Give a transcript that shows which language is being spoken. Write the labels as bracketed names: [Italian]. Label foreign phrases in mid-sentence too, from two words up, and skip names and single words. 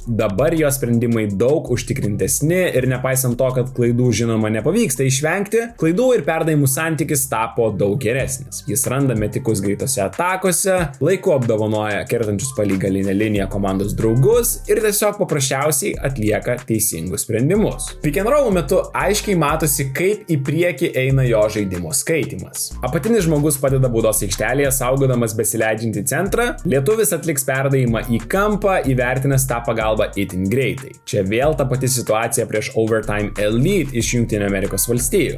[Lithuanian] Dabar jo sprendimai daug užtikrintesni ir nepaisant to, kad klaidų žinoma nepavyksta išvengti, klaidų ir perdavimų santykis tapo daug geresnis. Jis randa metikus greitose atakose, laiku apdovanoja kertančius palei galinę liniją komandos draugus ir tiesiog paprasčiausiai atlieka teisingus sprendimus. [English] Pick and roll [Lithuanian] metu aiškiai matosi, kaip į priekį eina jo žaidimo skaitimas. Apatinis žmogus padeda baudos aikštelėje, saugodamas besileidžiantį centrą, lietuvis atliks perdavimą į kampą, įvertinęs tą pagalbą itin greitai. Čia vėl ta pati situacija prieš Overtime Elite iš Jungtinių Amerikos valstijų.